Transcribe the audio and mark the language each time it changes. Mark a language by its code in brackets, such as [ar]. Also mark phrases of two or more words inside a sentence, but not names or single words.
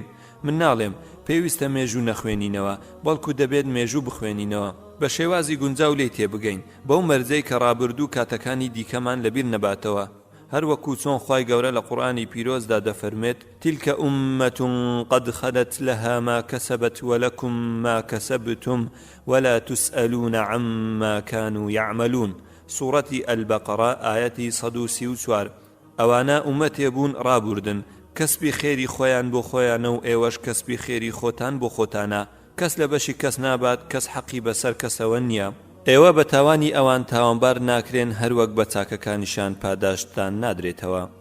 [ckb] من ناڵێم پێویستە مێژوو نەخوێنینەوە، بەڵکو دەبێت مێژوو بخوێنینەوە، بە شێوازی گونجاو لێی تێبگەین، بەو مەرجەی کە ڕابردوو کاتەکانی دیکەمان لەبیر نەباتەوە. هەر وەکو چۆن خوای گەورە لە قورئانی پیرۆزدا دەفەرمێت [ar] تیلکە ئوممەتون قەد خەلەت لەها ما کەسەبەت وەلەکم ما کەسەبتم ولا تسئلون عما كانوا يعملون. [ckb] سوورەتی ئەلبەقەرە ئایەتی 134. ئەوانە ئومەتێ بوون ڕابوردن، کەسبی خێری خۆیان بۆ خۆیانە و ئێوەش کەسبی خێری خۆتان بۆ خۆتانە. کەس لە بەشی کەس نابات، کەس حەقی بەسەر کەسەوە نییە. ئێوە بە تاوانی ئەوان تاوانبار ناکرێن، هەروەک بە چاکەکانیشان پاداشتان نادرێتەوە.